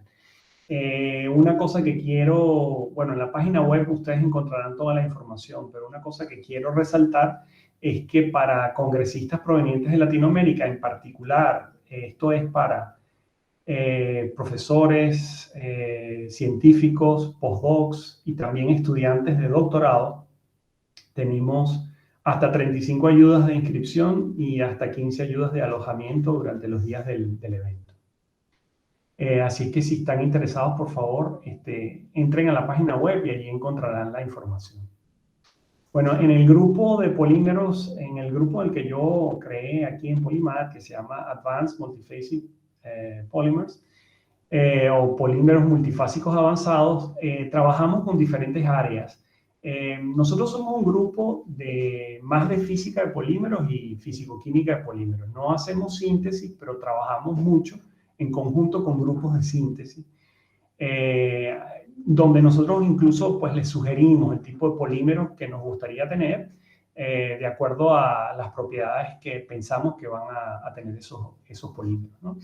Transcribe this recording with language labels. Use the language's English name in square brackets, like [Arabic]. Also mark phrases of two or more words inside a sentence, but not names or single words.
[Spanish] Una cosa que quiero, bueno, en la página web ustedes encontrarán toda la información, pero una cosa que quiero resaltar es que para congresistas provenientes de Latinoamérica, en particular, esto es para profesores, científicos, postdocs y también estudiantes de doctorado, tenemos hasta 35 ayudas de inscripción y hasta 15 ayudas de alojamiento durante los días del evento. Así que si están interesados, por favor, entren a la página web y allí encontrarán la información. Bueno, en el grupo de polímeros, en el grupo del que yo creé aquí en Polymath, que se llama Advanced Multiphasic Polymers, o polímeros multifásicos avanzados, trabajamos con diferentes áreas. Nosotros somos un grupo más de física de polímeros y fisicoquímica de polímeros. No hacemos síntesis, pero trabajamos mucho en conjunto con grupos de síntesis, donde nosotros incluso pues les sugerimos el tipo de polímeros que nos gustaría tener, de acuerdo a las propiedades que pensamos que van a tener esos polímeros, ¿no?